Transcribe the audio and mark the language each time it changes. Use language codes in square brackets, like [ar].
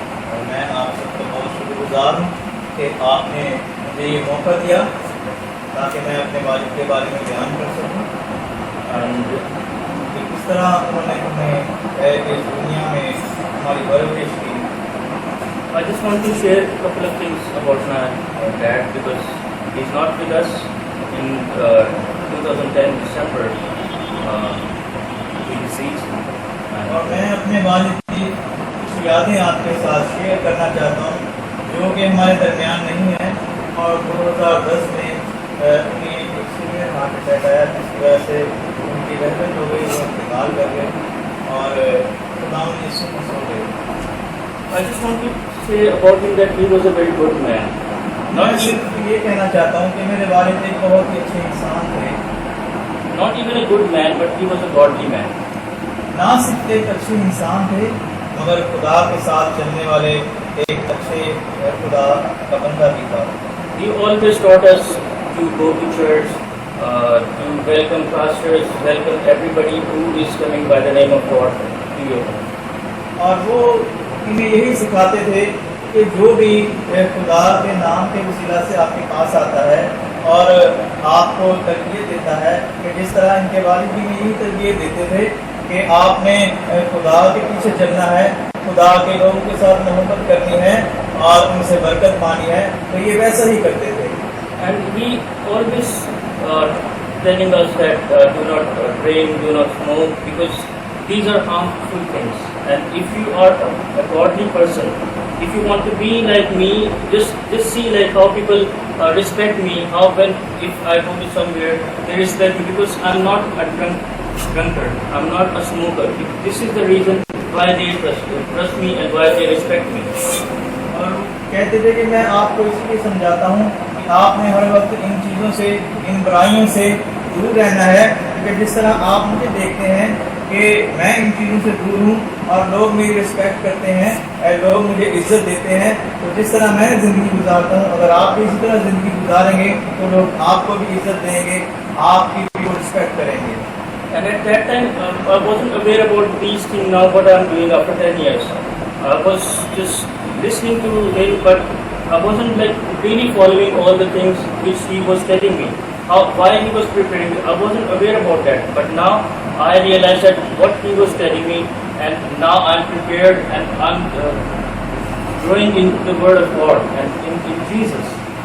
[hi] और मैं आप सबका बहुत शुक्रगुजार हूँ कि आपने मुझे ये मौका दिया अपने वालिद के बारे में बयान कर सकूँ [en] and [hi] कि किस तरह उन्होंने हमें इस दुनिया में हमारी परवरिश की। [en] I just want to share a couple of things about my dad because he's not with us in 2010 December. He deceased. [hi] और मैं अपने वालिद की कुछ यादें आपके साथ शेयर करना चाहता हूँ जो कि हमारे दरमियान नहीं है। और 2010 में उन्हें एक सीवियर हार्ट अटैक आया जिसकी वजह से उनकी रहमत हो गई, वो इंतकाल कर गए और खुदावंद यीशु मसीह हो गए। [en] I just want to say about him that he was a very good man. [hi] मैं सिर्फ ये कहना चाहता हूँ कि मेरे वालिद एक बहुत ही अच्छे इंसान थे। [en] Not even a good man, but he was a godly man. [hi] ना सिर्फ एक अच्छे इंसान थे मगर खुदा के साथ चलने वाले एक अच्छे खुदा का बंदा भी था। [en] He always taught us to go to church, to welcome pastors, welcome everybody who is coming by the name of God to your home. [hi] और वो इन्हें यही सिखाते थे कि जो भी खुदा के नाम के वसीला से आपके पास आता है और आपको तरबियत देता है कि जिस तरह इनके वालिद भी यही तरबियत देते थे कि आपने खुदा के पीछे चलना है, खुदा के लोगों के साथ मोहब्बत करनी है और उनसे बरकत पानी है, तो ये वैसा ही करते थे। [en] And he always telling us that do not drink, do not smoke, because these are harmful things. And if you are a godly person, if you want to be like me, just see like how people respect me. How when if I go to somewhere, they respect me because I'm not a drunkard. I'm not a smoker. This is the reason why they trust me and why they respect me. [hi] और कहते थे कि मैं आपको इसलिए समझाता हूँ कि आपने हर वक्त इन चीज़ों से, इन बुराइयों से दूर रहना है, क्योंकि जिस तरह आप मुझे देखते हैं कि मैं इन चीज़ों से दूर हूँ और लोग मेरी रिस्पेक्ट करते हैं, लोग मुझे इज्जत देते हैं, तो जिस तरह मैं ज़िंदगी गुजारता हूँ अगर आप भी इसी तरह ज़िंदगी गुजारेंगे तो लोग आपको भी इज्जत देंगे, आपकी भी रिस्पेक्ट करेंगे। [en] And at that time, I wasn't aware about these things. Now, what I'm doing after 10 years, I was just listening to him, but I wasn't like really following all the things which he was telling me. Why he was preparing me, I wasn't aware about that. But now I realized that what he was telling me, and now I'm prepared and I'm growing into the Word of God and in Jesus.